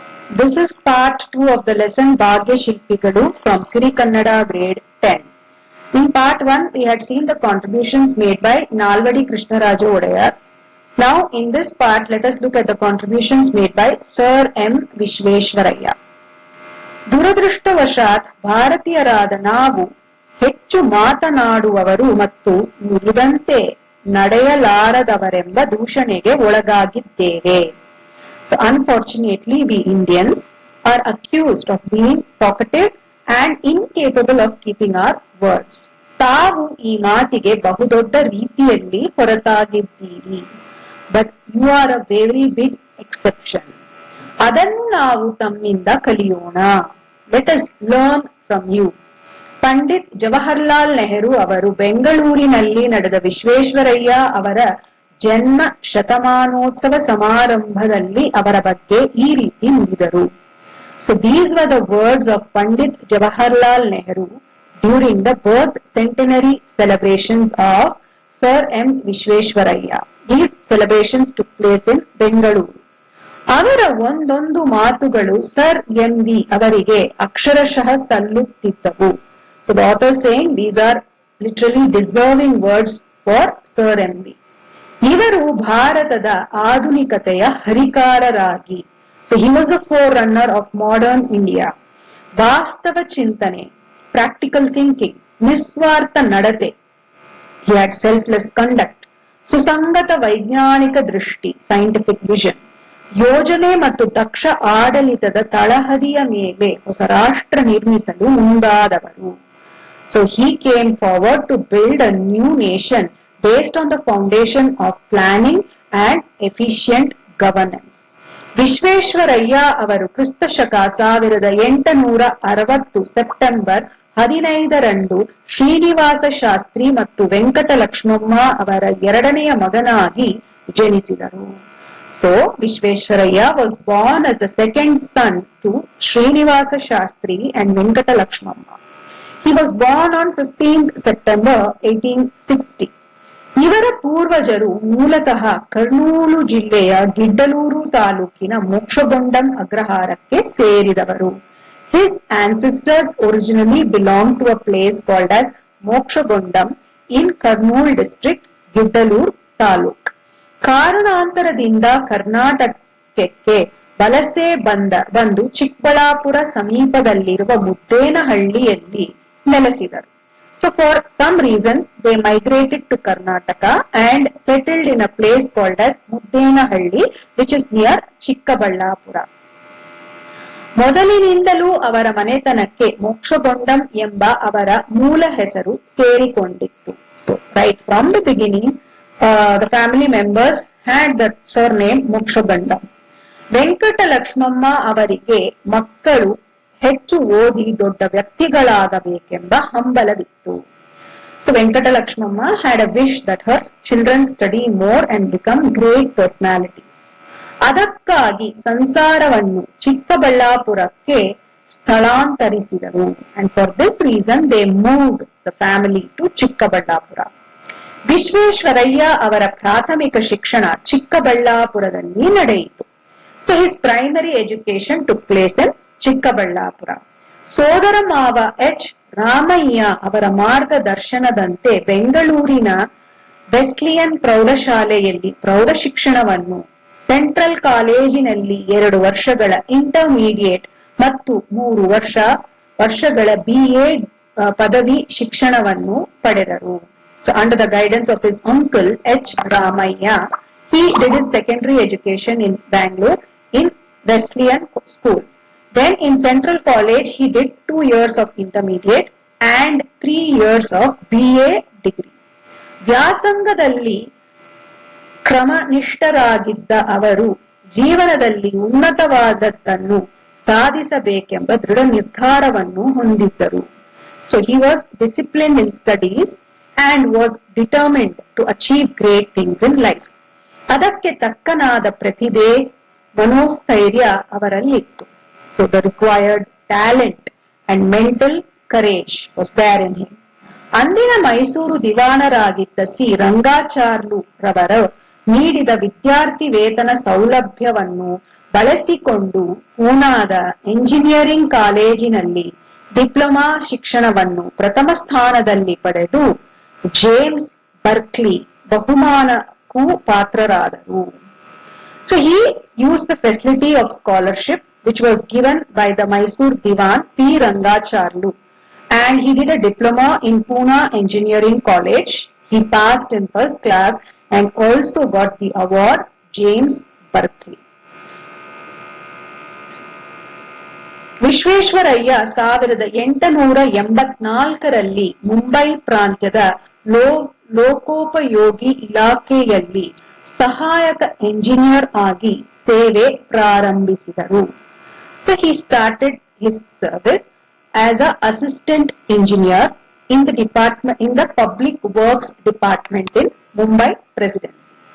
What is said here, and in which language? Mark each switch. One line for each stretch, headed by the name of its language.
English: This is part 2 of the lesson Bhagya Shilpikalu from Siri Kannada grade 10. In part 1, we had seen the contributions made by Nalvadi Krishnaraju Odayar. Now, in this part, let us look at the contributions made by Sir M. Vishveshwaraya.
Kannada: ದುರದೃಷ್ಟವಶಾತ್ ಭಾರತೀಯರಾದ ನಾವು ಹೆಚ್ಚು ಮಾತನಾಡುವವರು ಮತ್ತು ನುಡಿದಂತೆ ನಡೆಯಲಾರದವರೆಂಬ ದೂಷಣೆಗೆ ಒಳಗಾಗಿದ್ದೇವೆ.
English: So unfortunately, we Indians are accused of being talkative and incapable of keeping our words.
Kannada: ತಾವು ಈ ಮಾತಿಗೆ ಬಹುದೊಡ್ಡ ರೀತಿಯಲ್ಲಿ ಹೊರತಾಗಿದ್ದೀರಿ.
English: But you are a very big exception.
Kannada: ಅದನ್ನು ನಾವು ತಮ್ಮಿಂದ ಕಲಿಯೋಣ.
English: Let us learn from you.
Kannada: Pandit Jawaharlal Nehru ಅವರು ಬೆಂಗಳೂರಿನಲ್ಲಿ ನಡೆದ ವಿಶ್ವೇಶ್ವರಯ್ಯ ಅವರ ಜನ್ಮ ಶತಮಾನೋತ್ಸವ ಸಮಾರಂಭದಲ್ಲಿ ಅವರ ಬಗ್ಗೆ ಈ ರೀತಿ ನುಡಿದರು.
English: So these were the words of Pandit Jawaharlal Nehru during the birth centenary celebrations of Sir M. Vishveshwaraya. These celebrations took place in Bengaluru.
Kannada: ಅವರ ಒಂದೊಂದು ಮಾತುಗಳು ಸರ್ ಎಂ ವಿ ಅವರಿಗೆ ಅಕ್ಷರಶಃ ಸಲ್ಲುತ್ತಿದ್ದವು.
English: So the author saying these are literally deserving words for Sir M. V.
Kannada: ಇವರು ಭಾರತದ ಆಧುನಿಕತೆಯ ಹರಿಕಾರರಾಗಿ,
English: so he was the forerunner of modern India.
Kannada: ವಾಸ್ತವ ಚಿಂತನೆ,
English: practical thinking,
Kannada: ನಿಸ್ವಾರ್ಥ ನಡತೆ,
English: he had selfless conduct,
Kannada: ಸುಸಂಗತ ವೈಜ್ಞಾನಿಕ ದೃಷ್ಟಿ,
English: scientific vision,
Kannada: ಯೋಜನೆ ಮತ್ತು ದಕ್ಷ ಆಡಳಿತದ ತಳಹದಿಯ ಮೇಲೆ ಹೊಸ ರಾಷ್ಟ್ರ ನಿರ್ಮಿಸಲು ಮುಂದಾದವರು.
English: So he came forward to build a new nation based on the foundation of planning and efficient governance.
Kannada: Visvesvaraya ಅವರು ಕ್ರಿಸ್ತ ಶಕ 1860 ಸೆಪ್ಟೆಂಬರ್ 15ರಂದು ಶ್ರೀನಿವಾಸ ಶಾಸ್ತ್ರಿ ಮತ್ತು ವೆಂಕಟ ಲಕ್ಷ್ಮಮ್ಮ ಅವರ ಎರಡನೆಯ ಮಗನಾಗಿ ಜನಿಸಿದರು.
English: So Vishveshwaraya was born as the second son to Srinivasa Shastri and Venkata Lakshmamma. He was born on 15th September 1860.
Kannada: ಇವರ ಪೂರ್ವಜರು ಮೂಲತಃ ಕರ್ನೂಲು ಜಿಲ್ಲೆಯ ಗಿಡ್ಡಲೂರು ತಾಲೂಕಿನ ಮೋಕ್ಷಗೊಂಡಂ ಅಗ್ರಹಾರಕ್ಕೆ ಸೇರಿದವರು.
English: His ancestors originally belonged to a place called as Mokshagondam in Kurnool district, Giddalur taluk.
Kannada: ಕಾರಣಾಂತರದಿಂದ ಕರ್ನಾಟಕಕ್ಕೆ ವಲಸೆ ಬಂದು ಚಿಕ್ಕಬಳ್ಳಾಪುರ ಸಮೀಪದಲ್ಲಿರುವ ಮುದ್ದೇನಹಳ್ಳಿಯಲ್ಲಿ ನೆಲೆಸಿದರು.
English: So for some reasons they migrated to Karnataka and settled in a place called as Muddenahalli, which is near Chikkaballapura.
Kannada: ಮೊದಲಿನಿಂದಲೂ ಅವರ ಮನೆತನಕ್ಕೆ ಮೋಕ್ಷಗೊಂಡಂ ಎಂಬ ಅವರ ಮೂಲ ಹೆಸರು ಸೇರಿಕೊಂಡಿತ್ತು.
English: So right from the beginning, the family members had the surname Mokshagondam.
Kannada: Venkata Lakshmamma ಅವರಿಗೆ ಮಕ್ಕಳು ಹೆಚ್ಚು ಓದಿ ದೊಡ್ಡ ವ್ಯಕ್ತಿಗಳಾಗಬೇಕೆಂಬ ಹಂಬಲವಿತ್ತು.
English: So Venkata Lakshmamma had a wish that her children study more and become great personalities.
Kannada: ಅದಕ್ಕಾಗಿ ಸಂಸಾರವನ್ನು ಚಿಕ್ಕಬಳ್ಳಾಪುರಕ್ಕೆ ಸ್ಥಳಾಂತರಿಸಿದರು.
English: And for this reason they moved the family to Chikkaballapura.
Kannada: Visvesvaraya ಅವರ ಪ್ರಾಥಮಿಕ ಶಿಕ್ಷಣ ಚಿಕ್ಕಬಳ್ಳಾಪುರದಲ್ಲಿ ನಡೆಯಿತು.
English: So his primary education took place in Chikkaballapur.
Kannada: ಸೋದರ ಮಾವ H Ramaiah ಅವರ ಮಾರ್ಗದರ್ಶನದಂತೆ ಬೆಂಗಳೂರಿನ ವೆಸ್ಲಿಯನ್ ಪ್ರೌಢಶಾಲೆಯಲ್ಲಿ ಪ್ರೌಢ ಶಿಕ್ಷಣವನ್ನು, ಸೆಂಟ್ರಲ್ ಕಾಲೇಜಿನಲ್ಲಿ 2 ವರ್ಷಗಳ ಇಂಟರ್ಮೀಡಿಯೇಟ್ ಮತ್ತು 3 ವರ್ಷಗಳ BA ಪದವಿ ಶಿಕ್ಷಣವನ್ನು ಪಡೆದರು.
English: So under the guidance of his uncle H. Ramaya, he did his secondary education in Bangalore in Wesleyan School. Then in Central College he did 2 years of intermediate and 3 years of BA degree.
Kannada: ವ್ಯಾಸಂಗದಲ್ಲಿ ಕ್ರಮನಿಷ್ಠರಾಗಿದ್ದ ಅವರು ಜೀವನದಲ್ಲಿ ಉನ್ನತವಾದದ್ದನ್ನು ಸಾಧಿಸಬೇಕೆಂಬ ದೃಢ ನಿರ್ಧಾರವನ್ನು ಹೊಂದಿದ್ದರು.
English: So he was disciplined in studies and was determined to achieve great things in life.
Kannada: ಅದಕ್ಕೆ ತಕ್ಕನಾದ ಪ್ರತಿಭೆ, ಮನೋಸ್ಥೈರ್ಯ ಅವರಲ್ಲಿತ್ತು.
English: So the required talent and mental courage was there in him.
Kannada: ಅಂದಿನ Mysuru ದಿವಾನರಾಗಿದ್ದ C Rangacharlu ರವರು ನೀಡಿದ ವಿದ್ಯಾರ್ಥಿ ವೇತನ ಸೌಲಭ್ಯವನ್ನು ಬಳಸಿಕೊಂಡು ಪೂನಾದ ಎಂಜಿನಿಯರಿಂಗ್ ಕಾಲೇಜಿನಲ್ಲಿ ಡಿಪ್ಲೊಮಾ ಶಿಕ್ಷಣವನ್ನು ಪ್ರಥಮ ಸ್ಥಾನದಲ್ಲಿ ಪಡೆದು ಜೇಮ್ಸ್ ಬರ್ಕ್ಲಿ ಬಹುಮಾನಕ್ಕೂ ಪಾತ್ರರಾದರು.
English: So he used the facility of scholarship which was given by the Mysore Diwan P. Rangacharlu, and he did a diploma in Pune Engineering College. He passed in first class and also got the award James Berkeley.
Kannada: Visvesvaraya 1884ರಲ್ಲಿ Mumbai ಪ್ರಾಂತ್ಯದ ಲೋಕೋಪಯೋಗಿ ಇಲಾಖೆಯಲ್ಲಿ ಸಹಾಯಕ engineer ಆಗಿ ಸೇವೆ ಪ್ರಾರಂಭಿಸಿದರು.
English: So he started his service as an assistant engineer in the public works department in Mumbai Presidency.